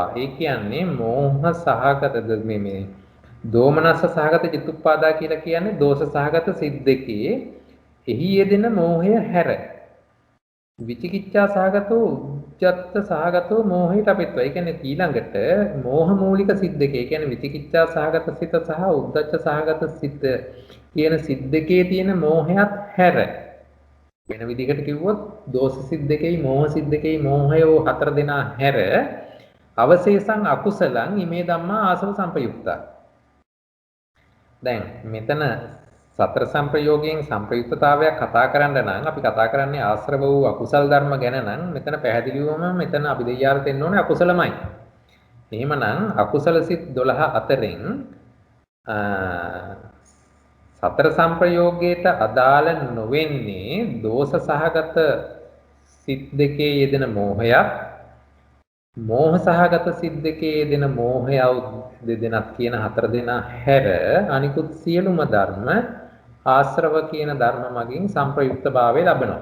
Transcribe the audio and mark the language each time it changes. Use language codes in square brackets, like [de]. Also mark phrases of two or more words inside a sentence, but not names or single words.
[si] ඒ කියන්නේ මෝහ සහගත මේ දෝමනස සහගත චිත්තුප්පාදා කියලා කියන්නේ දෝෂ සහගත සිත් දෙකේ එහි යෙදෙන මෝහය හැර [pi] විචිකිච්ඡා සහගතෝ උච්චත්ත සහගතෝ [si] මෝහයට අපිටවා. ඒ කියන්නේ ඊළඟට මෝහ මූලික සිත් දෙකේ, ඒ කියන්නේ විචිකිච්ඡා සහගත සිත සහ උද්ධච්ච සහගත සිත කියන සිත් දෙකේ තියෙන මෝහයත් හැර වෙන විදිහකට කිව්වොත් දෝෂ සිත් දෙකේ මෝහ සිත් දෙකේ මෝහයෝ හතර දෙනා හැර [pi] අවශේෂං අකුසලං ඉමේ ධම්මා ආසව සංපයුක්තා. [si] දැන් මෙතන සතර සංප්‍රයෝගයෙන් සංප්‍රයුක්තතාවයක් කතා කරන්න නම් අපි කතා කරන්නේ ආශ්‍රව වූ අකුසල් ධර්ම ගැන නම් මෙතන පැහැදිලිවම මෙතන අභිධර්මයට එන්න ඕනේ අකුසලමයි. එහෙමනම් අකුසල සිත් 12 අතරින් සතර සංප්‍රයෝගයට අදාළ නොවෙන්නේ දෝෂ සහගත සිත් දෙකේ යෙදෙන මෝහයක්, මෝහ සහගත සිත් දෙකේ යෙදෙන මෝහය දෙදෙනක් කියන හතර දෙනා හැර අනිකුත් සියලුම ධර්ම ආශ්‍රව කියන ධර්ම මගින් සංප්‍රයුක්තභාවය ලබනවා.